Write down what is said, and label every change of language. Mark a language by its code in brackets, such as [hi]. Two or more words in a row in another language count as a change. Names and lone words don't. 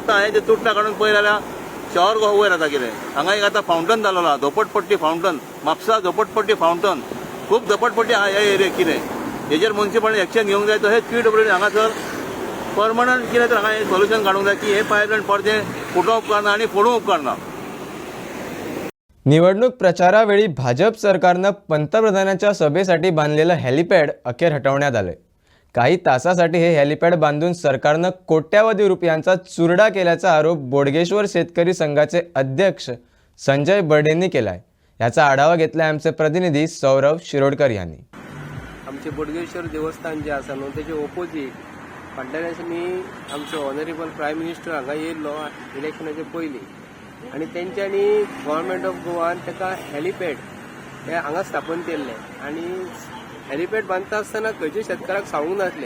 [kok] आतां हें तें तुटना काडून पळय जाल्यार शहर गो वयर जाता कितें. हांगा एक आतां फावंटन जालोलो आहा झोपडपट्टी फावंटन. म्हापसा झोपडपट्टी फावंटन खूब झोपडपट्टी आहा ह्या एरियेक. कितें हेजेर मुन्सिपालिटी एक्शन घेवंक जाय. तो हे PWD हांगासर परमनंट कितें तर हांगा हे सोल्युशन काडूंक जाय की हे पायपलायन परते फुटोवप उपकारना आनी फोडूंक उपकारना. [mr] निवडणूक प्रचारावेळी भाजप सरकारनं पंतप्रधानांच्या सभेसाठी बांधलेलं हेलिपॅड अखेर हटवण्यात आलंय. काही तासासाठी हे हेलिपॅड बांधून सरकारनं कोट्यावधी रुपयांचा चुरडा केल्याचा आरोप बोडगेश्वर शेतकरी संघाचे अध्यक्ष संजय बर्डेंनी केलाय. याचा आढावा घेतलाय आमचे प्रतिनिधी सौरव शिरोडकर यांनी. [kok] आमचे बोडगेश्वर देवस्थान जे आसा न्हू तेजे ओपोजीट फाटल्या दिसांनी आमचो [en] honourable prime minister [kok] हांगा येयल्लो इलेक्शनाचे पयलीं आनी तेंच्यांनी [en] government of [kok] गोवान ताका हेलिपॅड हे हांगा स्थापन केल्लें. आनी हेलिपॅड बांदता आसतना खंयच्या शेतकाराक सांगूंक नासलें.